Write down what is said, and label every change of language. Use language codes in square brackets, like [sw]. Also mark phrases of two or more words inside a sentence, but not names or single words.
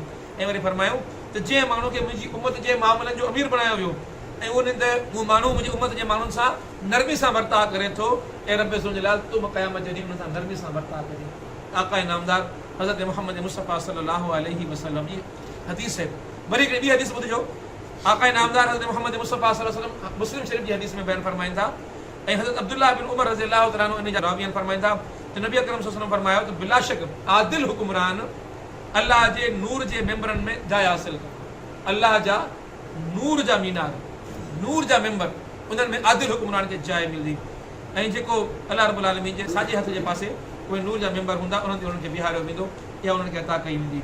[sd] ऐं वरी फरमायूं त जंहिं माण्हू खे मुंहिंजी उमत जे मामलनि जो अमीर बणायो वियो ऐं उन ते उहो माण्हू मुंहिंजी उमत जे माण्हुनि सां नरमी सां वर्ताव करे थो, ऐं रब ज़ुल्जलाल तूं क़यामत जे ॾींहुं उन सां नरमी सां वर्ताव कजांइ। काका इनामदार हज़रत मोहम्मद मुस्तफ़ा [ar] صلى الله عليه وسلم [sd] जी हदीस है। वरी हिकिड़ी ॿी हदीस ॿुधिजो। आका इनामदार हज़रत मोहम्मद मुस्तफ़ा [ar] صلى الله عليه وسلم [sd] मुस्लिम शरीफ़ जी हदीस में बयान फरमाइनि था ऐं हज़रत अब्दुल्लाह बिन उमर [ar] رضي الله تعالى عنه [sd] इन जा रावियन फरमाइनि था त नबी अकरम [ar] صلى الله عليه وسلم [sd] फरमायो त बिला शक आदिल हुक्मरान अल्लाह जे नूर जे मेंबरनि में जाइ हासिल कनि। अल्लाह जा नूर जा मीनार, नूर जा मेंबर, उन्हनि में आदिल हुक्मरान खे जाइ मिलंदी ऐं जेको अल्लाह [ar] رب العالمين [sd] जे साॼे हथ जे पासे उहे नूर जा मेंबर हूंदा उन्हनि ते उन्हनि खे बीहारियो वेंदो या उन्हनि खे अता कई वेंदी।